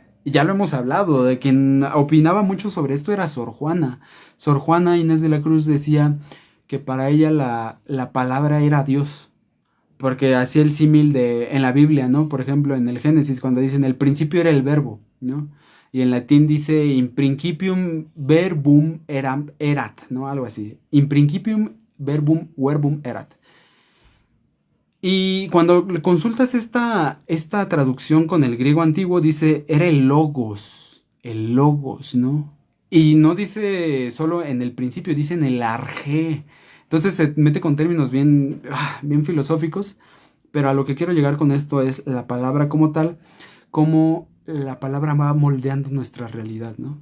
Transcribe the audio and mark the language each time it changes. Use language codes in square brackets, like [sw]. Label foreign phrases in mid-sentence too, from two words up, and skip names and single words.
[es] Y ya lo hemos hablado, de quien opinaba mucho sobre esto era Sor Juana. Sor Juana Inés de la Cruz decía que para ella la palabra era Dios. Porque hacía el símil en la Biblia, ¿no? Por ejemplo, en el Génesis, cuando dicen el principio era el verbo, ¿no? Y en latín dice [la] in principium verbum erat, [es] ¿no? Algo así. [la] In principium verbum erat. [es] Y cuando consultas esta traducción con el griego antiguo, dice, era el logos, ¿no? Y no dice solo en el principio, dice en el arjé. Entonces se mete con términos bien, bien filosóficos, pero a lo que quiero llegar con esto es la palabra como tal, cómo la palabra va moldeando nuestra realidad, ¿no?